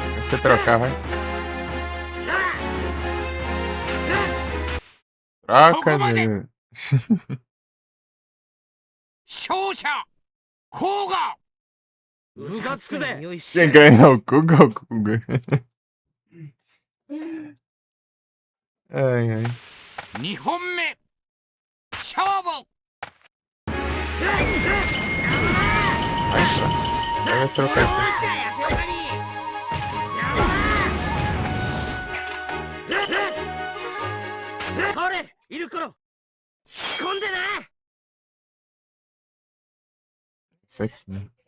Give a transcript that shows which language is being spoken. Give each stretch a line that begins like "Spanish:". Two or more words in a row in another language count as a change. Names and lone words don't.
Portuguese: você trocar, vai. Troca, meu.
Japanese: 勝者甲賀。ムカつくぜ。
Portuguese: Quem ganha é o Kuga ou o Kuga? Ai, ai.
Japanese: 2 本目勝負。
Portuguese: Vai, vai trocar aqui.
Japanese: ほれいる頃仕込んでな。
Portuguese: Isso aqui, né?